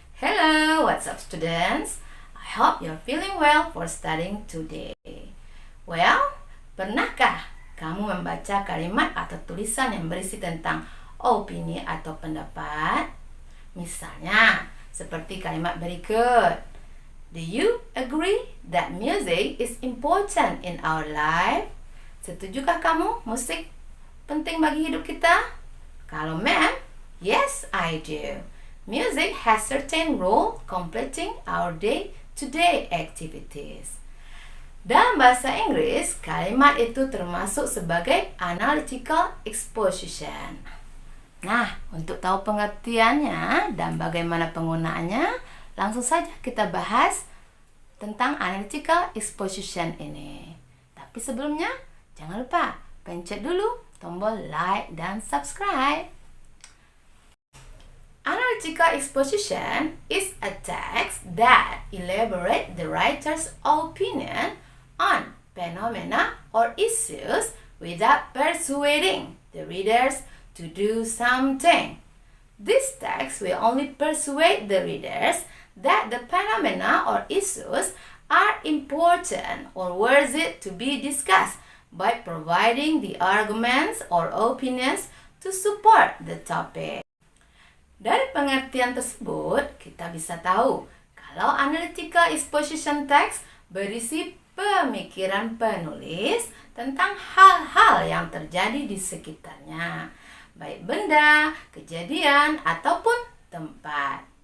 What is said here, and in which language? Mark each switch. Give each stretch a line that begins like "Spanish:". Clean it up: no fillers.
English: Hello, what's up students? I hope you're feeling well for studying today.
Indonesian: Well, pernahkah kamu membaca kalimat atau tulisan yang berisi tentang opini atau pendapat? Misalnya, seperti kalimat berikut.
English: Do you agree that music is important in our life?
Indonesian: Setujukah kamu musik penting bagi hidup kita? Kalau
English: ma'am, yes I do. Music has certain role completing our day-to-day activities.
Indonesian: Dalam bahasa Inggris, kalimat itu termasuk sebagai analytical exposition. Nah, untuk tahu pengertiannya dan bagaimana penggunaannya, langsung saja kita bahas tentang analytical exposition ini. Tapi sebelumnya, jangan lupa pencet dulu tombol like dan subscribe.
English: Analytical exposition is a text that elaborates the writer's opinion on phenomena or issues without persuading the readers to do something. This text will only persuade the readers that the phenomena or issues are important or worthy to be discussed by providing the arguments or opinions to support the topic.
Indonesian: Dari pengertian tersebut, kita bisa tahu kalau analytical exposition text berisi pemikiran penulis tentang hal-hal yang terjadi di sekitarnya, baik benda, kejadian, ataupun tempat.